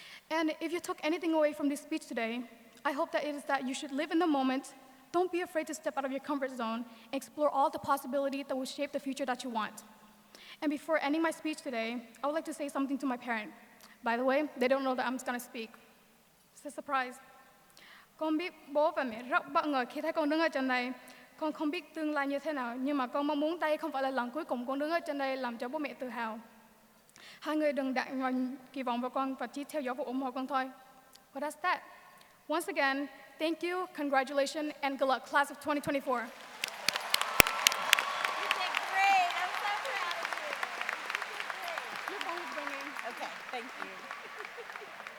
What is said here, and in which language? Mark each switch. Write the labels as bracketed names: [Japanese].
[English] And if you took anything away from this speech today, I hope that it is that you should live in the moment, don't be afraid to step out of your comfort zone, and explore all the possibilities that will shape the future that you want. And before ending my speech today, I would like to say something to my parent. By the way, they don't know that I'm going to speak. It's a surprise. [Vietnamese] Con biết bố và mẹ rất bất ngờ khi thấy con đứng ở trên đây. Con không biết tương lai như thế nào, nhưng mà con mong muốn đây không phải là lần cuối cùng con đứng ở trên đây làm cho bố mẹ tự hào. Hai người đừng đặt mọi kỳ vọng vào con và chỉ theo dõi và ủng hộ con thôi. [English] But that's that. Once again, thank you, congratulations, and good luck, class of 2024. You did great. I'm so proud of you. You did great. Your phone is ringing. Okay, thank you.